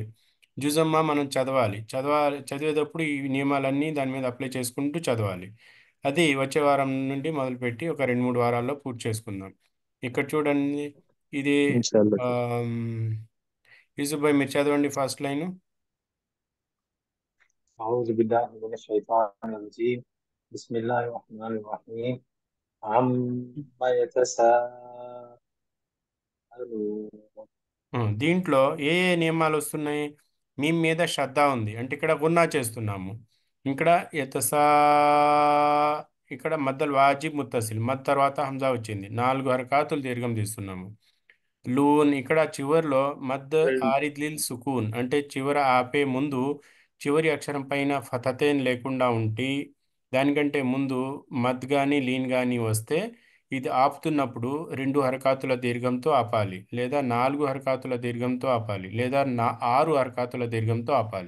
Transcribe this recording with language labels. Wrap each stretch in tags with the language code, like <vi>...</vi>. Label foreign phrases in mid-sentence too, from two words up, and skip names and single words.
<ar>جزء عمّ</ar> <te>మనం చదివేటప్పుడు ఈ నియమాలన్నీ దాని మీద అప్లై చేసుకుంటూ చదవాలి. అది వచ్చే వారం నుండి మొదలుపెట్టి ఒక 2-3 వారాల్లో పూర్తి చేసుకుందాం. ఇక్కడ చూడండి, ఇది ఇన్షాల్లా సార్. యూసుఫ్ భాయ్ మీరు చదవండి</te> <en>first line.</en> <ar>أعوذ بالله من الشيطان الرجيم بسم الله الرحمن الرحيم عما</ar> <te>దీంట్లో ఏ ఏ నియమాలు వస్తున్నాయి? మీ మీద శ్రద్ధ ఉంది అంటే ఇక్కడ గున్నా చేస్తున్నాము. ఇక్కడ ఎతసా, ఇక్కడ</te> <ar>المدّ الواجب المتّصل,</ar> <te>మద్ తర్వాత హంజా వచ్చింది, 4 హరకాతులు దీర్ఘం తీస్తున్నాము. లూన్ ఇక్కడ చివర్లో</te> <ar>مدّ عارض للسكون</ar> <te>అంటే చివర ఆపే ముందు చివరి అక్షరం పైన ఫతతేన్ లేకుండా ఉండి దానికంటే ముందు మద్ కానీ లీన్ కానీ వస్తే ఇది ఆపుతున్నప్పుడు 2 హరకాతుల దీర్ఘంతో ఆపాలి, లేదా 4 హరకాతుల దీర్ఘంతో ఆపాలి, లేదా 6 హరకాతుల దీర్ఘంతో ఆపాలి.</te>